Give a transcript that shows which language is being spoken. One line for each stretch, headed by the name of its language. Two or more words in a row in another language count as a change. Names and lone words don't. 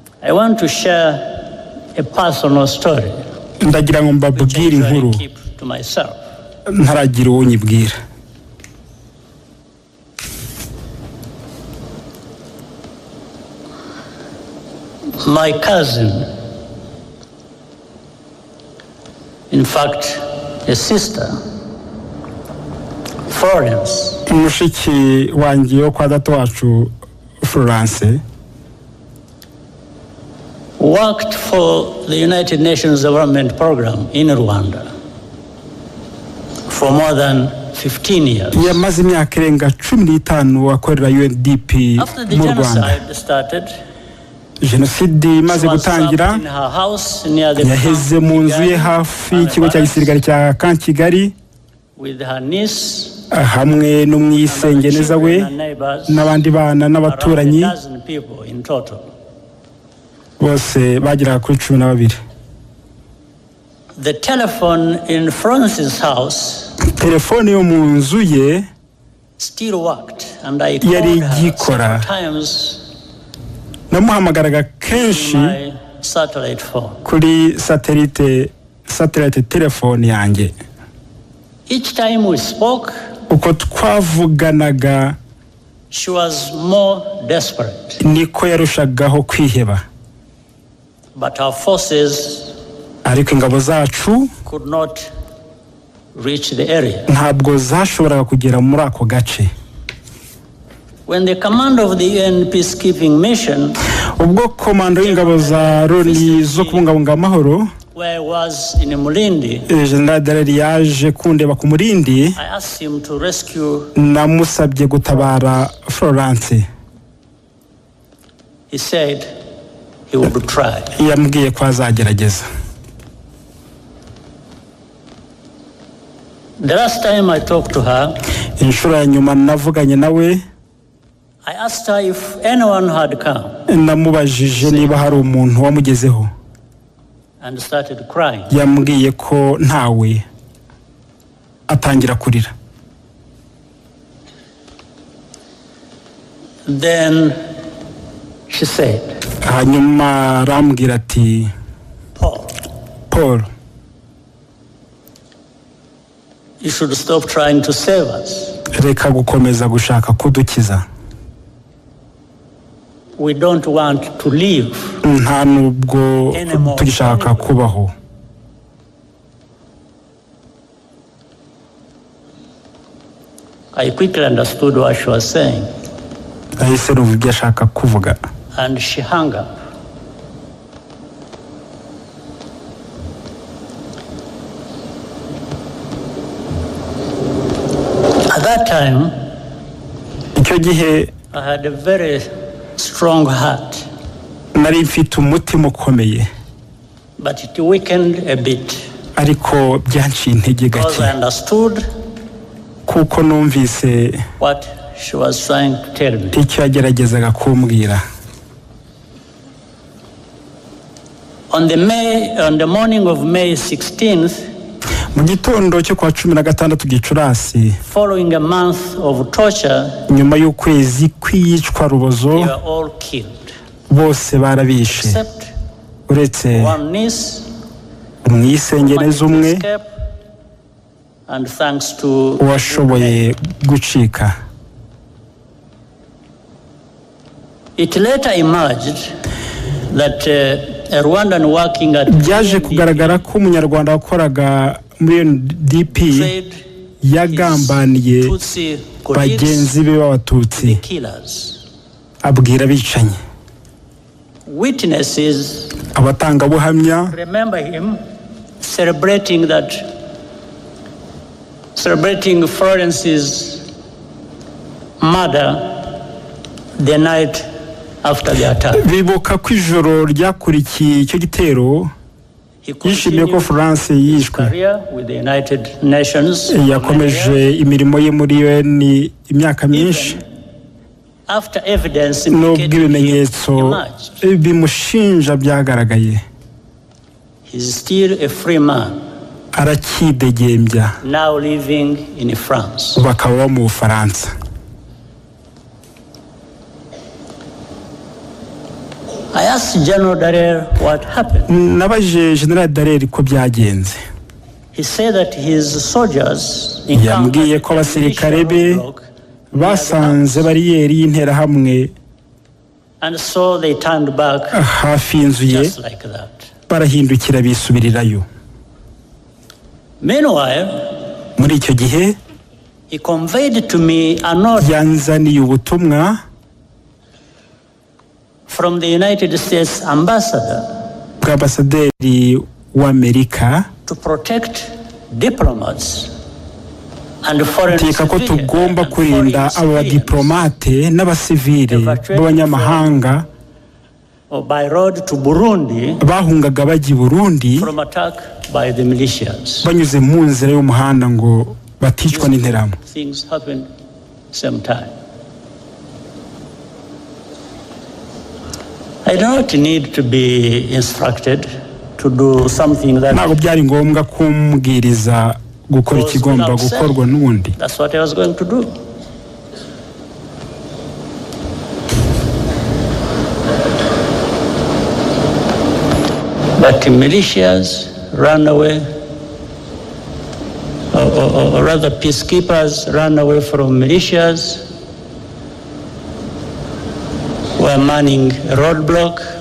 English: I want to share a personal story.
Kinyarwanda: Ndagira ngo mbabwire inkuru ntaragira uwo nyibwira.
English: My cousin, in fact, a sister, Florence.
Kinyarwanda: Mushiki wanjye wo kwa data wacu Florence
English: worked for the United Nations Development Program in Rwanda for more than 15 years.
Kinyarwanda: Yamaze imyaka irenga 15 akorera UNDP mu Rwanda. Genocide imaze gutangira yaheze mu nzu ye hafi y'ikigo cya gisirikare cya Kigali hamwe n'umwisengeneza we n'abandi bana n'abaturanyi bose bagera kuri 12.
English: The telephone in France's house
Kinyarwanda: telefone yo mu nzu ye
English: still worked and I called her several times.
Kinyarwanda: Namuhamagaraga kenshi kuri satellite telefone yanjye.
English: Each time we spoke,
Kinyarwanda: uko twavuganaga,
English: she was more desperate.
Kinyarwanda: Niko yarushagaho kwiheba.
English: But our forces
Kinyarwanda: ariko ingabo zacu
English: could not reach the area.
Kinyarwanda: Ntabwo zashoboraga kugera muri ako gace.
English: When the commander of the UN peacekeeping mission,
Kinyarwanda: ubwo komando y'ingabo za Loni zo kubungabunga amahoro,
English: where I was in Mulindi,
Kinyarwanda: General yaje kundeba ku Mulindi,
English: I asked him to rescue.
Kinyarwanda: Namusabye gutabara Florence.
English: He said he would try.
Kinyarwanda: Yambwiye ko azagerageza.
English: The last time I talked to her,
Kinyarwanda: inshuro ya nyuma navuganye nawe,
English: I asked her if anyone had come.
Kinyarwanda: Namubajije niba hari umuntu wamugezeho.
English: And started crying.
Kinyarwanda: Yambwiye ko ntawe, atangira kurira.
English: Then she said,
Kinyarwanda: hanyuma arambwira ati, Paul,
English: you should stop trying to save us.
Kinyarwanda: Reka gukomeza gushaka kudukiza.
English: We don't want to live.
Kinyarwanda: Nta nubwo tugishaka kubaho.
English: I quickly understood what she was saying.
Kinyarwanda: Ahise numva ibyo ashaka kuvuga.
English: And she hung up. At that time,
Kinyarwanda: icyo gihe
English: I had a very strong heart.
Kinyarwanda: Nari mfite umutima ukomeye.
English: But it weakened a bit.
Kinyarwanda: Ariko byanciye intege gake.
English: Because I understood
Kinyarwanda: kuko numvise
English: what she was trying to tell me.
Kinyarwanda: Icyo yageragezaga kumbwira.
English: On the morning of May 16th,
Kinyarwanda: mu gitondo cyo kwa 16 Gicurasi,
English: following a month of torture,
Kinyarwanda: nyuma y'ukwezi kwicwa rubozo,
English: they were all killed.
Kinyarwanda: Bose barabishe. Uretse umwisengeneza umwe
English: and thanks to
Kinyarwanda: washoboye gucika.
English: It later emerged that a Rwandan working at
Kinyarwanda: byaje kugaragara ko umunyarwanda wakoraga muri UNDP yagambaniye bagenzi be b'abatutsi, abwira bicanyi.
English: Witnesses
Kinyarwanda: abatangabuhamya
English: remember him celebrating Florence's murder the night after the attack.
Kinyarwanda: Bibuka ko ijoro ryakurikiye icyo gitero yishimiye ko Florence yishwe. Yakomeje imirimo ye muri UN imyaka myinshi. Nubwo ibimenyetso bimushinja byagaragaye, arakidegembya. Bakaba mu Bufaransa.
English: I asked General Dallaire what happened.
Kinyarwanda: Nabaje General Dallaire ko byagenze.
English: He said that his soldiers
Kinyarwanda: yambwiye ko abasirikare be basanze bariyeri y'interahamwe
English: and so they turned back
Kinyarwanda: hafi y'inzu ye barahindukira bisubirirayo.
English: Meanwhile,
Kinyarwanda: muri icyo gihe
English: he conveyed to me a note
Kinyarwanda: yanzaniye ubutumwa
English: from the United States ambassador
Kinyarwanda: bw'ambasaderi w'Amerika
English: to protect diplomats and foreign civilians.
Kinyarwanda: Ko tugomba kurinda abadiplomate n'abasivile b'abanyamahanga
English: by road to Burundi
Kinyarwanda: bahungaga bajya Burundi
English: from attack by the militias.
Kinyarwanda: Banyuze mu nzira y'umuhanda ngo baticwa n'interahamwe.
English: Things happen same time. I don't need to be instructed to do something that
Kinyarwanda: ntabwo byari ngombwa kumbwiriza gukora ikigomba gukorwa n'ubundi.
English: That's what I was going to do. But the militias ran away, or rather peacekeepers ran away from militias, were manning a roadblock.